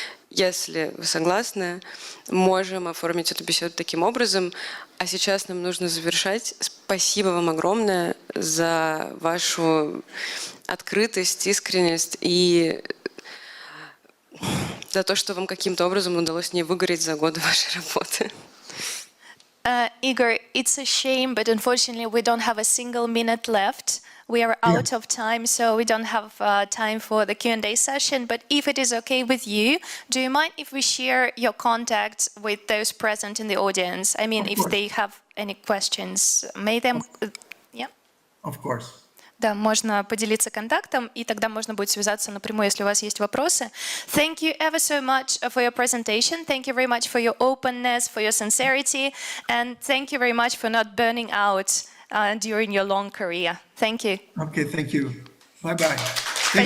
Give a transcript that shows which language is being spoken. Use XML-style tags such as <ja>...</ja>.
<ru>Если вы согласны, можем оформить эту беседу таким образом. А сейчас нам нужно завершать. Спасибо вам огромное за вашу открытость, искренность и за то, что вам каким-то образом удалось не выгореть за годы вашей работы.</ru> <en>Igor, it's a shame, but unfortunately we don't have a single minute left. We are out of time, so we don't have time for the Q&A session. But if it is okay with you, do you mind if we share your contacts with those present in the audience? I mean, if they have any questions, may them... Yeah? Of course.</en> <ru>Да, можно поделиться контактом, и тогда можно будет связаться напрямую, если у вас есть вопросы.</ru> <en>Thank you ever so much for your presentation. Thank you very much for your openness, for your sincerity, and thank you very much for not burning out during your long career. Thank you. Okay, thank you. Bye-bye. Take</en>